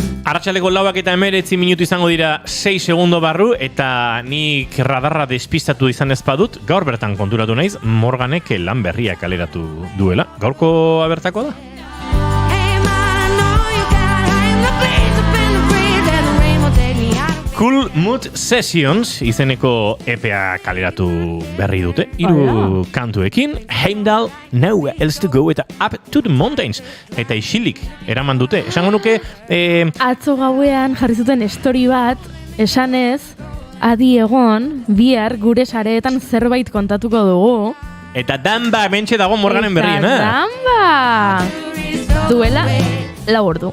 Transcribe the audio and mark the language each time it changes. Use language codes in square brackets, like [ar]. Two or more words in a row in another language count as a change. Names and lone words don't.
[eu] Arratsaleko 4:19 izango dira 6 segundo barru, eta nik radarra despistatu izan ez badut, gaur bertan konturatu naiz, Morganek lan berria kaleratu duela. Gaurko abertako da? Cool Mood Sessions izeneko EPA kaleratu berri dute. 3 kantuekin, Heimdall, Nowhere Else to Go eta Up to the Mountains. Eta isilik eraman dute. Esango nuke... Atzo gauean jarri zuten story bat, esanez, adi egon, bihar gure sareetan zerbait kontatuko dugu. Eta danba bentxe dago Morganen berriena. Danba! Duela, 4 ordu.